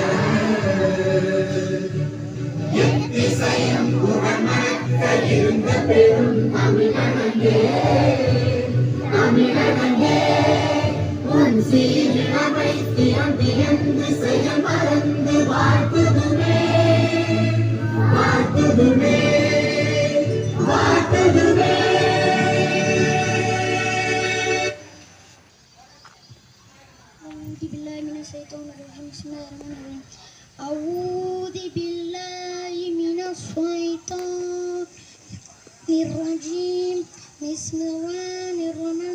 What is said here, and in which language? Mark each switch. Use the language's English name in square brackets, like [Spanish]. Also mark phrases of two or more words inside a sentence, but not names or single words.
[Tamil] எத்திசையும் புறமணக்க இருந்த பெரும் தமிழனே தமிழனே உன் சீரி அமைத்தியம் வியந்து செய்ய மறந்து வாழ்த்துதுமே வாழ்த்துதுமே வாழ்த்துதுமே. [Arabic] أعوذ بالله من الشيطان الرجيم بسم الله الرحمن